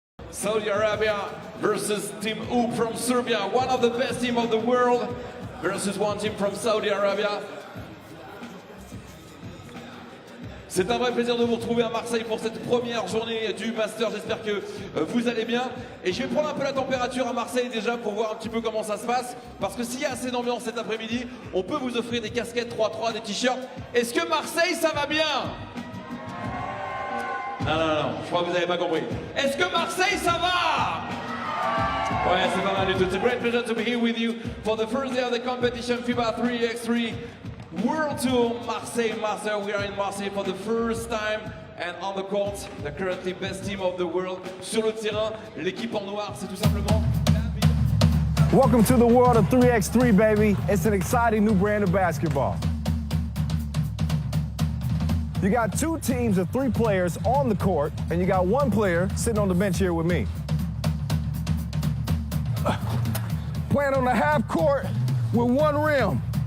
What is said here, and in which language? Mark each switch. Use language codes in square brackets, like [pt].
[en] Saudi Arabia versus Team U from Serbia, one of the best teams of the world versus one team from Saudi Arabia. [fr] C'est un vrai plaisir de vous retrouver à Marseille pour cette première journée du Master. J'espère que vous allez bien. Et je vais prendre un peu la température à Marseille déjà pour voir un petit peu comment ça se passe. Parce que s'il y a assez d'ambiance cet après-midi, on peut vous offrir des casquettes 3x3, des t-shirts. Est-ce que Marseille, ça va bien? Non, je crois que vous n'avez pas compris. Est-ce que Marseille, ça va? Ouais, c'est pas mal du tout. [en] It's a great pleasure to be here with you for the first day of the competition, FIBA 3x3. World Tour Marseille Master. We are in Marseille for the first time and on the court, the currently best team of the world. [fr] Sur le terrain, l'équipe en noir, c'est tout simplement... [en] Welcome to the world of 3x3, baby. It's an exciting new brand of basketball. You got two teams of 3 players on the court, and you got 1 player sitting on the bench here with me. Playing on the half court with 1 rim.